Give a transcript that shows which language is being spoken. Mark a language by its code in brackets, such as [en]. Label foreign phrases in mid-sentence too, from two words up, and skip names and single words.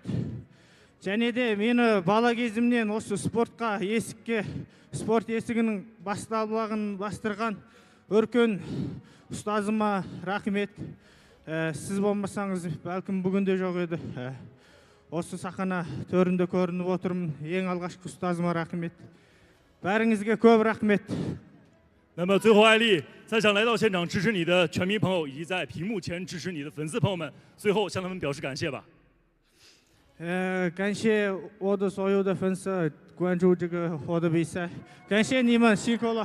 [kk] Және де мені бала кезімнен осы спортқа, есікке, спорт есігінің басталуағын бастырған өркен ұстазыма рахмет. Сіз болмасаңыз, бәлкім бүгінде жоқ еді. Осы сахана төрінде көрініп отырмын. Ең алғашқы ұстазыма рахмет. бәріңізге көп рахмет。 [zh] 那么最后，艾丽，在场来到现场支持你的全民朋友以及在屏幕前支持你的粉丝朋友们，最后向他们表示感谢吧。感谢我的所有的粉丝关注这个我的比赛，感谢你们，辛苦了。